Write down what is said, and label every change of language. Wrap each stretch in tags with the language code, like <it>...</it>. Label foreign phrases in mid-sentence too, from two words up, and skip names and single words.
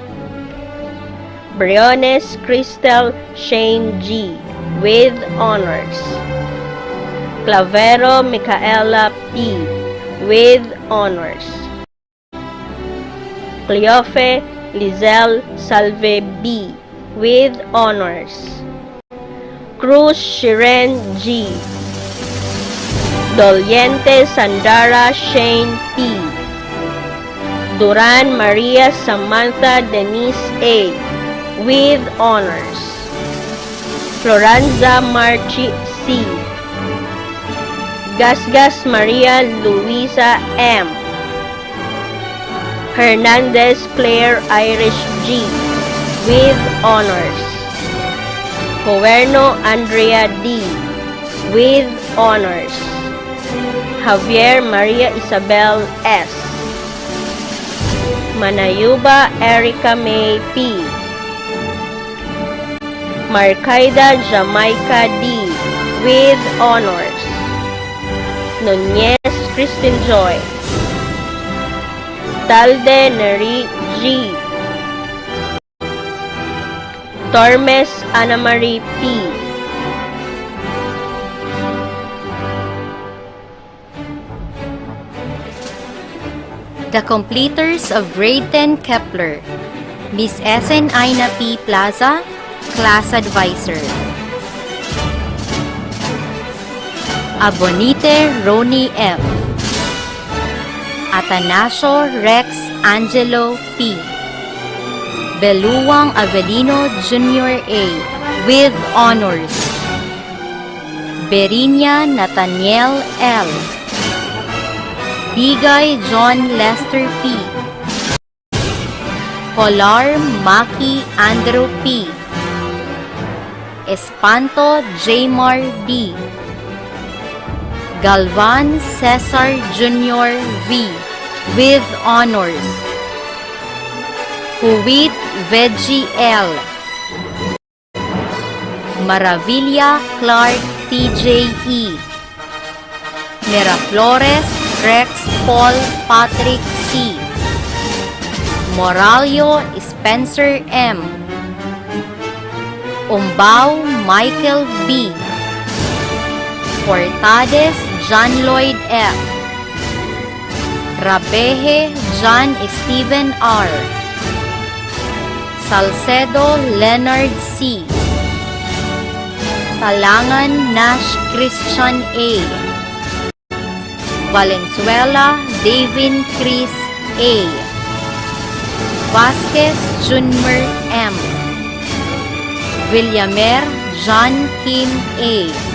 <en>Briones Crystal Shane G. with honors. Clavero Micaela P. with honors. Cleofe Lizelle Salve B. with honors. Cruz Shiren G. Doliente Sandara Shane P. Duran Maria Samantha Denise A. with honors. Floranza Marchi C. Gasgas Maria Luisa M. Hernandez Claire Irish G. with honors. Coerno Andrea D. with honors. Javier Maria Isabel S. Manayuba Erica May P. Marcaida Jamaica D. with honors. Nunez Christine Joy. Talde Neri G. Tormes Ana Marie P. The completers of Grade 10 Kepler, Miss SN Aina P. Plaza, Class Advisor. Abonite Roni F. Atanasio Rex Angelo P. Beluwang Avelino Jr. A. with honors. Berinya Nathaniel L. Digay John Lester P. Polar Maki Andrew P. Espanto Jaymar D. Galvan Cesar Jr. V. with honors. Huwit Veggie L. Maravilla Clark TJ E. Miraflores Rex Paul Patrick C. Moralio Spencer M. Umbao Michael B. Portades John Lloyd F. Rabeje John Steven R. Salcedo Leonard C. Talangan Nash Christian A. Valenzuela Davin Chris A. Vasquez Junmer M. Villamer John Kim A.</en>